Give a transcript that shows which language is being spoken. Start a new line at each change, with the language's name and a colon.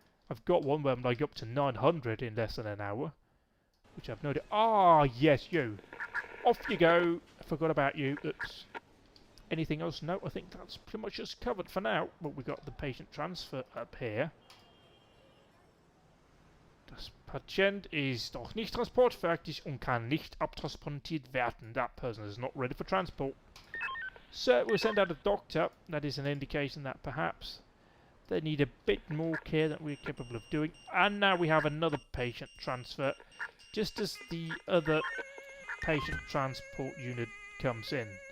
English: I've got one where I'm like up to 900 in less than an hour, which I've noted. Ah, yes, you. Off you go. I forgot about you. Oops. Anything else? No, I think that's pretty much just covered for now. But we got the patient transfer up here.
German: Das Patient ist noch nicht transportfertig und kann nicht abtransportiert werden.
English: That person is not ready for transport. So we'll send out a doctor. That is an indication that perhaps they need a bit more care than we're capable of doing. And now we have another patient transfer, just as the other patient transport unit comes in.